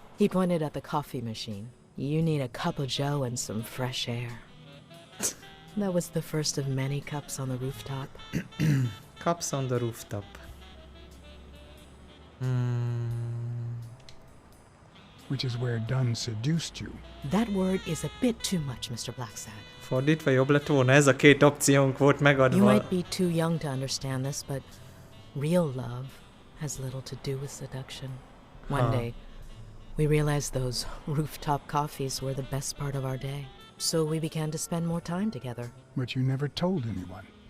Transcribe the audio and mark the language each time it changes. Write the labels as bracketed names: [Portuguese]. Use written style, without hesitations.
[English] He pointed at the coffee machine. You need a cup of joe and some fresh air. That was the first of many cups on the rooftop. Cups on the rooftop. Which is where Dunn seduced you. That word is a bit too much, Mr. Blacksad. [Hungarian] Fordítva jobb lett volna, ez a két opciónk volt [English] You [Hungarian] megadva. [English] might be too young to understand this, but real love has little to do with seduction. One day, we realized those rooftop coffees were the best part of our day. So we began to spend more time together. But you never told anyone.